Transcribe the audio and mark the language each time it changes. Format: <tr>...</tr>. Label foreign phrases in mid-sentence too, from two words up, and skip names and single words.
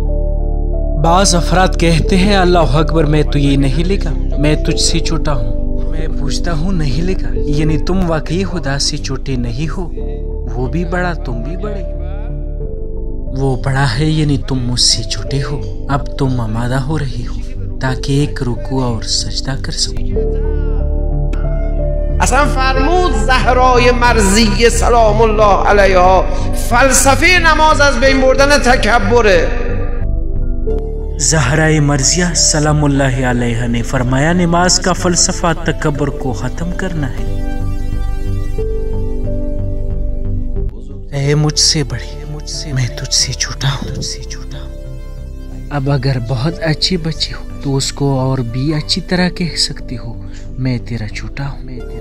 <ur>بعض افراد کہتے ہیں</ur> <ar>اللہ اکبر</ar> <ur>میں تو یہ نہیں لکھا، میں تجھ سے چھوٹا ہوں. میں پوچھتا ہوں نہیں لکھا یعنی تم واقعی خدا سے چھوٹے نہیں ہو؟ وہ بھی بڑا تم بھی بڑے. وہ بڑا ہے یعنی تم مجھ سے چھوٹے ہو. اب تم آمادہ ہو رہی ہو تاکہ ایک رکوع اور سجدہ کر سکو.</ur> <fa>اصلا فرمود زهرای مرضیه</fa> <ar>سلام الله علیها</ar> <fa>فلسفه نماز از بین بردن تکبره.</fa> <ur>زہرائے مرضیہ</ur> <ar>سلام اللہ علیہ</ar> <ur>نے فرمایا نماز کا فلسفہ تکبر کو ختم کرنا ہے. اے مجھ سے بڑے میں تجھ سے چھوٹا ہوں. اب اگر بہت اچھی بچی ہو تو اس کو اور بھی اچھی طرح کہہ سکتے ہو میں تیرا چھوٹا ہوں.</ur>